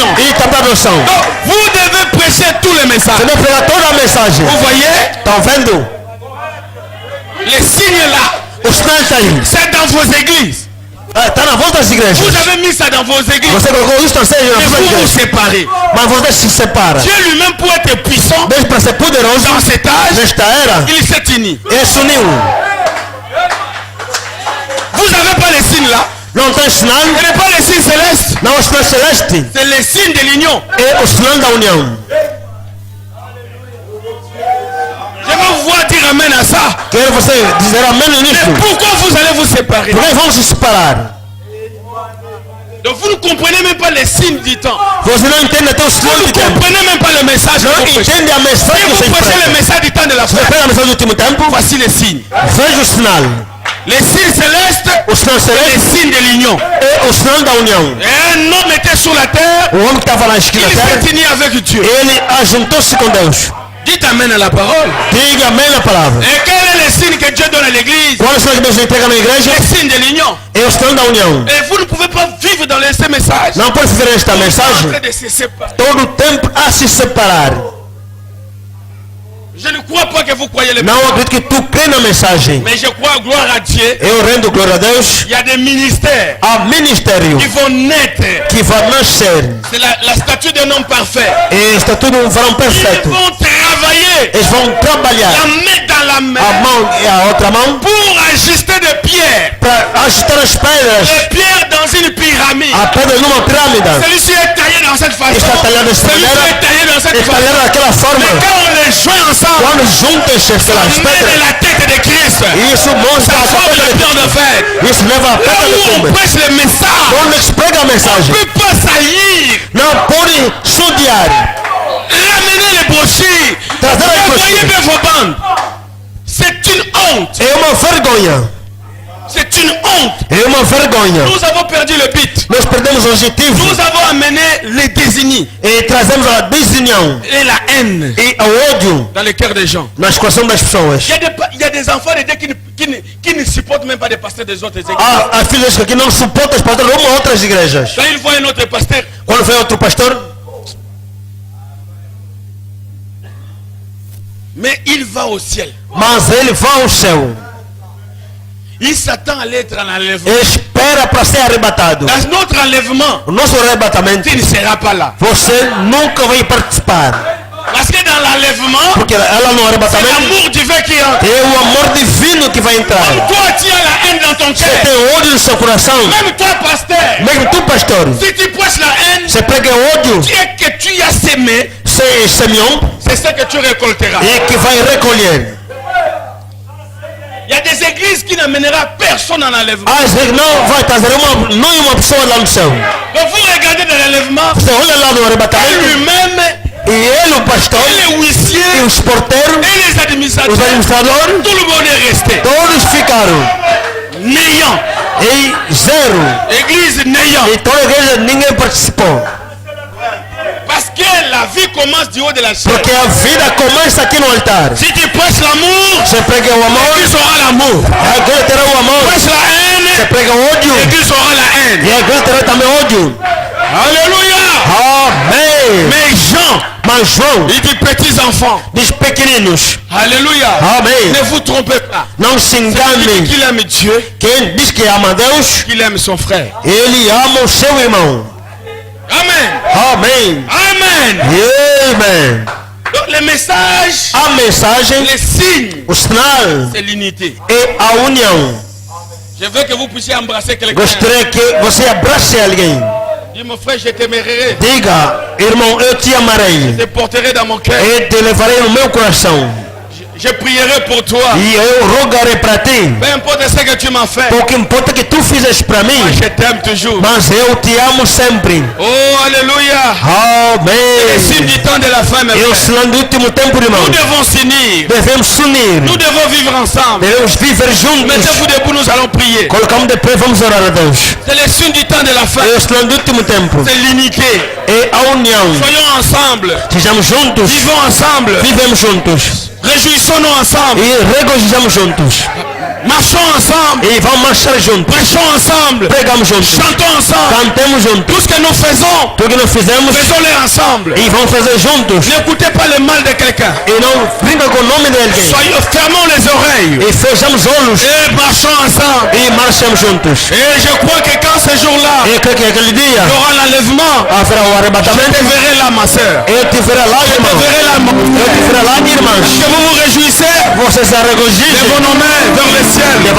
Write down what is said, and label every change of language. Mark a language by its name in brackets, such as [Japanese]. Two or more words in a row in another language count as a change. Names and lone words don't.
[Portuguese] e também a adoção. [French] Donc, vous devez prêcher tous les messages. [Portuguese] Você deve pegar toda a mensagem. [French] Vous voyez, [Portuguese] Estão vendo? [French] les signes là, [Portuguese] Os sinais estão aí. [French] c'est dans vos églises. [Portuguese] Está na volta das igrejas. [French] Vous avez mis ça dans vos églises. [Portuguese] Você colocou isso na [French] Et [Portuguese] igreja. [French] vous vous séparez. [Portuguese] Mas você se separa. [French] Dieu lui-même, pour être puissant [Portuguese] Deus, para ser poderoso [French] dans cet âge, [Portuguese] nesta era, [French] il s'est uni. [Portuguese] ele se uniu. [French] Vous n'avez pas les signes là. [Portuguese] Não tem sinal, [French] Ce n'est pas les signes célestes. [Portuguese] não o sinal celeste. [French] C'est les signes de l'union. [Portuguese] É o sinal da união. [French] Je vais vous voir dire amen à ça. [Portuguese] Quero você dizer amém [French] Mais [Portuguese] nisso. [French] pourquoi vous allez vous séparer? [Portuguese] Por que vamos se separar? [French] Donc vous ne comprenez même pas les signes du temps. [Portuguese] Você não entende até o [French] Vous [Portuguese] sinal [French] ne [Portuguese] do tempo. [French] comprenez même pas le message que [Portuguese] Não [French] vous prêchez. [Portuguese] entende a mensagem [French] Si [Portuguese] que [French] vous [Portuguese] você [French] prêchez le [Portuguese] prega. [French] message du temps de la [Portuguese] Você [French] fin, [Portuguese] prega a mensagem do último tempo, [French] voici les signes. [Portuguese] veja o sinal. [French] Les signes célestes, [Portuguese] o sinal [French] les [Portuguese] celeste [French] signes de l'union. [Portuguese] é o sinal da união. [French] Et un homme était sur la terre, [Portuguese] O homem que estava lá [French] il [Portuguese] escrito na terra, [French] s'est uni avec Dieu. [Portuguese] ele ajuntou-se com Deus. [French] Dites amen à la parole. [Portuguese] Diga amém na palavra. [French] Et quel est le signe que Dieu donne à l'église? [Portuguese] Qual é o sinal que Deus entrega na igreja? [French] Le signe de l'union. [Portuguese] É o sinal da união. [French] Et vous ne pouvez pas vivre dans ces messages. [Portuguese] Não pode viver esta [French] En [Portuguese] mensagem [French] train de se séparer. [Portuguese] todo o tempo a se separar. [French] Je ne crois pas que vous croyez le [Portuguese] Não [French] message. [Portuguese] acredito que tu crê na mensagem. [French] Mais je crois, gloire à Dieu, [Portuguese] Eu rendo glória a Deus. [French] il y a des ministères [Portuguese] Há ministério [French] qui vont naître. [Portuguese] que vai nascer. [French] C'est la statue d'un homme parfait. [Portuguese] E está tudo um varão [French] Ils [Portuguese] perfeito. [French] vont travailler [Portuguese] Eles vão trabalhar [French] la main dans la [Portuguese] a [French] main [Portuguese] mão e a outra mão [French] pour ajuster des pierres. [Portuguese] para ajustar as pedras. [French] Les pierres dans une pyramide. [Portuguese] A pedra numa pirâmide. [French] Celui-ci est taillé dans cette façon. [Portuguese] Está talhado desta [French] Celui-ci [Portuguese] maneira. [French] est taillé dans cette [Portuguese] É [French] façon. [Portuguese] talhado daquela forma. [French] Mais quand on les joint ensemble, [Portuguese] Quando juntas [French] on [Portuguese] aquelas [French] met [Portuguese] pedras, [French] la tête de Christ. [Portuguese] isso mostra [French] Ça [Portuguese] a [French] forme [Portuguese] pedra [French] le plan de fête. [Portuguese] de Isso leva a [French] Là [Portuguese] pedra de [French] où on [Portuguese] cume. [French] prêche le message, [Portuguese] Quando eles pregam a [French] on ne [Portuguese] mensagem, [French] peut pas saillir. [Portuguese] não pode sondear. [French] Ramenez les brochures. [Portuguese] Trazer as [French] Envoyez [Portuguese] brochures. [French] bien vos bandes. C'est une honte. [Portuguese] É uma vergonha. [French] C'est une honte. [Portuguese] É uma vergonha. [French] Nous avons perdu le but. [Portuguese] Nós perdemos o objetivo [French] Nous avons amené les désignis [Portuguese] e trazemos a desunião [French] et la haine [Portuguese] e o ódio [French] dans les cœurs des gens. [Portuguese] nas corações das pessoas. [French] Il y a des enfants de Dieu qui ne supportent même pas des pasteurs des autres églises. [Portuguese] Há filhos que não suportam os pastores de uma ou outras igrejas. [French] Quand ils voient un autre pasteur, [Portuguese] Quando vem outro pastor, [French] mais il va au ciel. [Portuguese] mas ele vai ao céu. [French] Il s'attend à l'être en enlèvement. [Portuguese] Espera para ser arrebatado. [French] Dans notre enlèvement, [Portuguese] O nosso arrebatamento, [French] tu ne seras pas là. [Portuguese] você nunca vai participar. [French] Parce que dans l'enlèvement, [Portuguese] Porque ela no [French] c'est [Portuguese] arrebatamento [French] l'amour divin qui entre. [Portuguese] é o amor divino que vai entrar. [French] Toi, tu as la haine dans ton [Portuguese] Você [French] cœur. [Portuguese] tem ódio no seu coração. [French] Même toi, pasteur, [Portuguese] Mesmo tu, pastor, [French] si tu prêches la haine, [Portuguese] você prega ódio, [French] ce que tu as sémé, [Portuguese] você semeou [French] c'est ce que tu récolteras. [Portuguese] e que vai recolher. [French] Il y a des églises qui n'amèneront personne en enlèvement. [Portuguese] Às vezes não vai trazer uma pessoa lá no céu. [French] Donc vous regardez dans l'enlèvement, [Portuguese] Você olha lá no arrebatamento [French] lui-même, [Portuguese] e ele, o pastor, [French] et les [Portuguese] e [French] huissiers, [Portuguese] os porteiros, [French] et les [Portuguese] os [French] administrateurs, [Portuguese] administradores, [French] tout le monde est resté. [Portuguese] todos ficaram [French] Néant. [Portuguese] em zero. [French] Église néant. [Portuguese] E toda a igreja ninguém participou. [French] Parce que la vie commence du haut de la chair. [Portuguese] Porque a vida começa aqui no altar. [French] Si tu prêches l'amour, [Portuguese] Você prega o amor, [French] l'église aura l'amour. [Portuguese] a igreja terá o amor. [French] Prêche la [Portuguese] Você [French] haine, [Portuguese] prega o ódio, [French] l'église aura la haine. [Portuguese] e a igreja terá também ódio. [French] Alléluia. [Portuguese] Amém. [French] Mais Jean, [Portuguese] Mas João [French] il dit petits enfants. [Portuguese] diz pequeninos. [French] Alléluia. [Portuguese] Amém. [French] Ne vous trompez pas. [Portuguese] Não se [French] Il dit [Portuguese] engane. [French] qu'il aime Dieu, [Portuguese] Quem diz que ama Deus, [French] qu'il aime son frère. [Portuguese] ele ama o seu irmão. [French] Amen. [Portuguese] Amém. [French] Amen. [Portuguese] Amém. [French] Donc le message, [Portuguese] A mensagem, [French] les signes, [Portuguese] o sinal [French] c'est l'unité. [Portuguese] é a união. [French] Je veux que vous puissiez embrasser quelqu'un. [Portuguese] Gostaria que você abrace alguém. [French] Dis mon frère, je t'aimerai. [Portuguese] Diga, irmão, eu te amarei. [French] Je te porterai dans mon cœur. [Portuguese] E te levarei no meu coração. [French] Je prierai pour toi. [Portuguese] E eu rogarei para ti. [French] Peu importe ce que tu m'as fait. [Portuguese] Pouco importa que tu fizes para mim, [French] Moi, je t'aime toujours. [Portuguese] mas eu te amo sempre. [French] Oh, alléluia. Le signe [Portuguese] Amém. [French] du temps de la fin, mes [Portuguese] E o [French] frères. [Portuguese] sinal do último tempo, irmão. [French] Nous devons s'unir. [Portuguese] Devemos se unir. [French] Nous devons vivre ensemble. [Portuguese] Devemos viver juntos. [French] Mettez-vous debout, nous allons prier. [Portuguese] Colocamos de pé, vamos orar a Deus. [French] C'est le signe du temps de la fin. [Portuguese] É o sinal do último tempo. [French] C'est l'unité. [Portuguese] É a união. [French] Soyons ensemble. [Portuguese] Sejamos juntos. [French] Vivons ensemble. [Portuguese] Vivemos juntos. [French] Réjouissons-nous ensemble. [Portuguese] E regozijamos juntos. [French] Marchons ensemble. [Portuguese] E vamos marchar juntos. [French] Prêchons ensemble. [Portuguese] Pregamos juntos. [French] Chantons ensemble. [Portuguese] Cantemos juntos. [French] Tout ce que nous faisons, [Portuguese] Tudo que nós fizemos [French] faisons-le ensemble. [Portuguese] e vamos fazer juntos. [French] N'écoutez pas le mal de quelqu'un. [Portuguese] E não brinca com o nome de alguém. [French] Fermons les oreilles. [Portuguese] E fechamos olhos [French] Et marchons ensemble. [Portuguese] e marchamos juntos. [French] Et je crois que quand ce jour-là, [Portuguese] E creio que aquele dia [French] il y aura l'enlèvement, [Portuguese] haverá o [French] je [Portuguese] arrebatamento. [French] te verrai là, ma soeur. [Portuguese] Eu te verei lá, [French] Je te [Portuguese] irmão. [French] verrai là, [Portuguese] Eu te verei lá, irmãs. [French] que vous vous réjouissez, [Portuguese] Você se [French] levez [Portuguese] regozije [French] nos mains vers le ciel.